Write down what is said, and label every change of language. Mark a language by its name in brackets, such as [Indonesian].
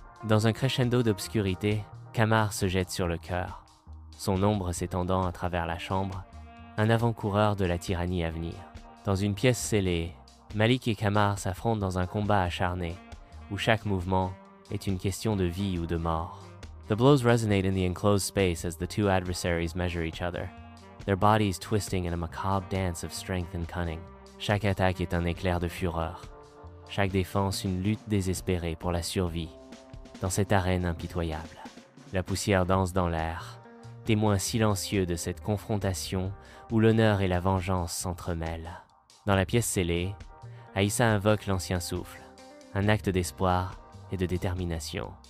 [French] Dans un crescendo d'obscurité, Kamar se jette sur le cœur, son ombre s'étendant à travers la chambre, un avant-coureur de la tyrannie à venir. Dans une pièce scellée, Malik et Kamar s'affrontent dans un combat acharné, où chaque mouvement est une question de vie ou de mort. [English] The blows resonate in the enclosed space as the two adversaries measure each other, their bodies twisting in a macabre dance of strength and cunning. [French] Chaque attaque est un éclair de fureur, chaque défense une lutte désespérée pour la survie dans cette arène impitoyable. La poussière danse dans l'air, témoin silencieux de cette confrontation où l'honneur et la vengeance s'entremêlent. Dans la pièce scellée, Aïssa invoque l'ancien souffle, un acte d'espoir et de détermination.